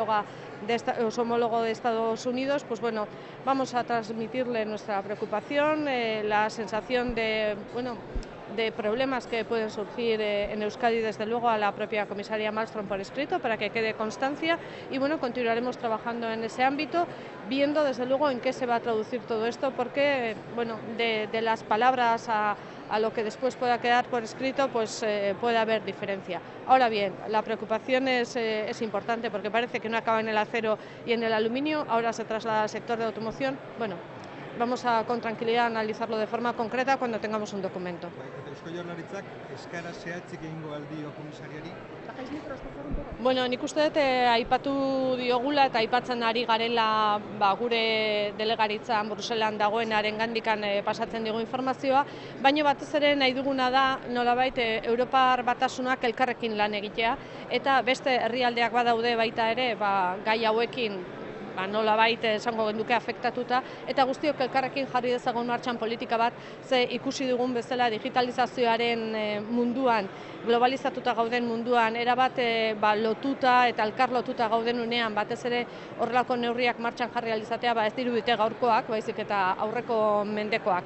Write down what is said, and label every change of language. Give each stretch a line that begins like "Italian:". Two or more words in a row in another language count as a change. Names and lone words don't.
Spanish: homólogo de Estados Unidos, pues bueno, vamos a transmitirle nuestra preocupación, la sensación de, bueno, de problemas que pueden surgir en Euskadi, desde luego a la propia comisaria Malmström por escrito, para que quede constancia, y bueno, continuaremos trabajando en ese ámbito, viendo desde luego en qué se va a traducir todo esto, porque bueno, de las palabras a lo que después pueda quedar por escrito, pues puede haber diferencia. Ahora bien, la preocupación es importante, porque parece que no acaba en el acero y en el aluminio, ahora se traslada al sector de automoción. Bueno, vamos a con tranquilidad a analizarlo de forma concreta cuando tengamos un documento.
Basque: Eta Eusko Jaurlaritzak eskara zehatzik egingo aldio komisariari? Bueno, nik uste dut aipatu diogula eta aipatzen ari garela gure delegaritzan Bruselan dagoenaren gandikan pasatzen digu informazioa, baina batez ere nahi duguna da nolabait Europar Batasunak elkarrekin lan egitea, eta beste herrialdeak badaude baita ere gai hauekin nolabait esango genduke afektatuta, eta guztiok elkarrekin jarri dezagun martxan politika bat, ze ikusi dugun bezala digitalizazioaren munduan, globalizatuta gauden munduan, erabat lotuta eta elkar lotuta gauden unean, batez ere horrelako neurriak martxan jarri alizatea ez dirudite gaurkoak, baizik eta aurreko mendekoak.